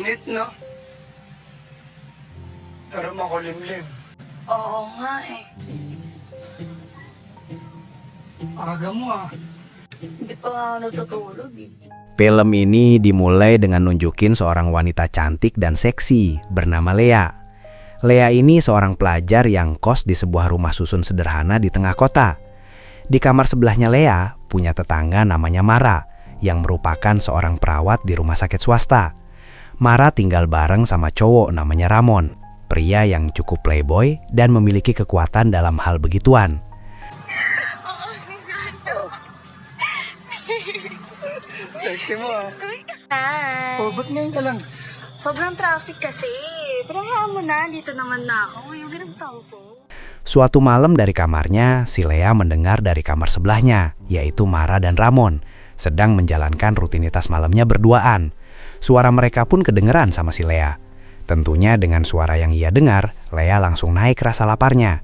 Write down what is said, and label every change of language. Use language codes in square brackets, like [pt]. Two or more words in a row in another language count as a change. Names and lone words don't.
[tl] no? Pero makulimlim. Oo nga eh. Aga mo ah. Hindi pa nga ako natutulog eh. [id] Film ini dimulai dengan nunjukin seorang wanita cantik dan seksi bernama Lea. Lea ini seorang pelajar yang kos di sebuah rumah susun sederhana di tengah kota. Di kamar sebelahnya Lea punya tetangga namanya Mara yang merupakan seorang perawat di rumah sakit swasta. Mara tinggal bareng sama cowok namanya Ramon, pria yang cukup playboy dan memiliki kekuatan dalam hal begituan. [tl] Sexy mo ah. Hi! Oh, ba't ngayon ka lang? Sobrang traffic kasi. Pero hayaan mo na, dito naman na ako. Yung ginagtaw ko. [id] Suatu malam dari kamarnya, si Lea mendengar dari kamar sebelahnya, yaitu Mara dan Ramon, sedang menjalankan rutinitas malamnya berduaan. Suara mereka pun kedengeran sama si Lea. Tentunya dengan suara yang ia dengar, Lea langsung naik rasa laparnya.